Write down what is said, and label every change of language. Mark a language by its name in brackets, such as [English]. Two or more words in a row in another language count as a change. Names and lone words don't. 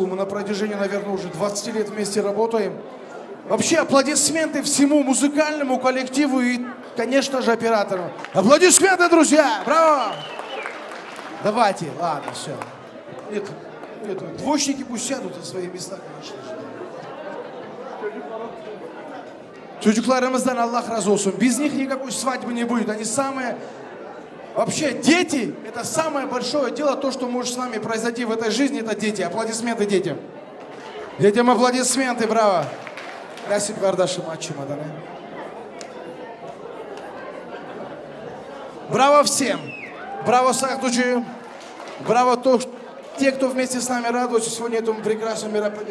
[Russian] Мы на протяжении, наверное, уже 20 лет вместе работаем. Вообще аплодисменты всему музыкальному коллективу и, конечно же, оператору. Аплодисменты, друзья! Браво! Давайте, ладно, все. Нет, двоечники пусть сядут на свои места, конечно же. [Turkish] Çocuklarımızdan Allah razı olsun. [Russian] Без них никакой свадьбы не будет. Они самые... Вообще, дети, это самое большое дело, то, что может с нами произойти в этой жизни, это дети. Аплодисменты детям. Детям аплодисменты, браво. [Turkish] Nasip kardeşim açmadan. [Russian] Браво всем! Браво Сахдуджи! Браво те, кто вместе с нами радуется сегодня этому прекрасному мероприятию.